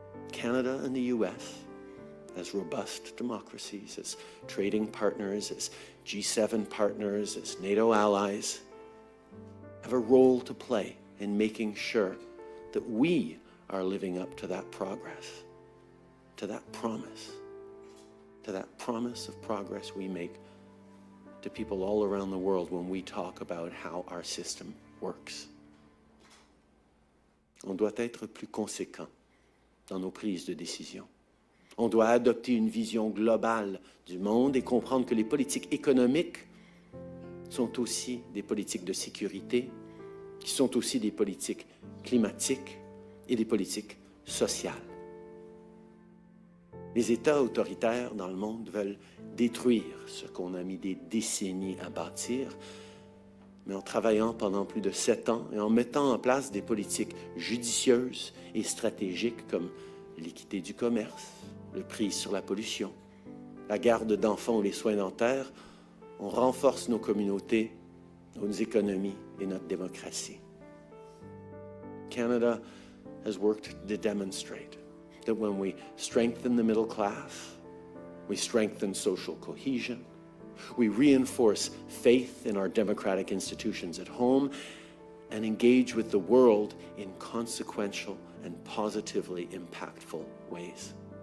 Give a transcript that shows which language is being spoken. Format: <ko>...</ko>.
<en>Canada and the US, as robust democracies, as trading partners, as G7 partners, as NATO allies, have a role to play in making sure that we are living up to that progress, to that promise of progress we make to people all around the world when we talk about how our system works.</en> <fr>On doit être plus conséquent dans nos prises de décision. On doit adopter une vision globale du monde et comprendre que les politiques économiques sont aussi des politiques de sécurité, qui sont aussi des politiques climatiques et des politiques sociales. Les États autoritaires dans le monde veulent détruire ce qu'on a mis des décennies à bâtir, mais en travaillant pendant plus de 7 ans et en mettant en place des politiques judicieuses et stratégiques comme l'équité du commerce, le prix sur la pollution, la garde d'enfants ou les soins dentaires, on renforce nos communautés, nos économies et notre démocratie.</fr> <en>Canada has worked to demonstrate that when we strengthen the middle class, we strengthen social cohesion, we reinforce faith in our democratic institutions at home, and engage with the world in consequential and positively impactful ways.</en>